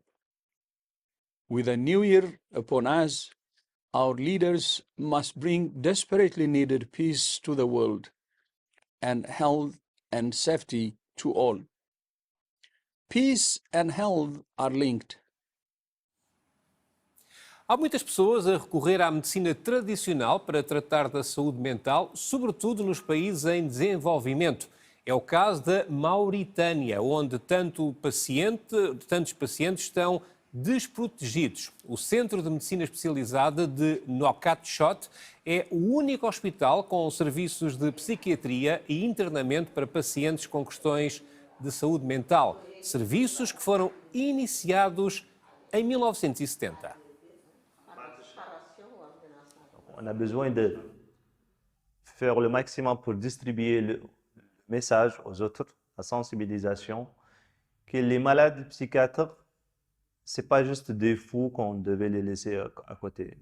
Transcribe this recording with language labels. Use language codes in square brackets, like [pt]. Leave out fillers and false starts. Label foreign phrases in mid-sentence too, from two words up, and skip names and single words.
[en] With a new year upon us, our leaders must bring desperately needed peace to the world and health and safety to all. Peace and health are linked. [pt] Há muitas pessoas a recorrer à medicina tradicional para tratar da saúde mental, sobretudo nos países em desenvolvimento. É o caso da Mauritânia, onde tantos pacientes estão desprotegidos. O Centro de Medicina Especializada de Nouakchott é o único hospital com serviços de psiquiatria e internamento para pacientes com questões de saúde mental. Serviços que foram iniciados em 1970. [fr] On a besoin de faire le maximum pour distribuer le message aux autres, la sensibilisation, que les malades psychiatres, ce n'est pas juste des fous qu'on devait les laisser à côté.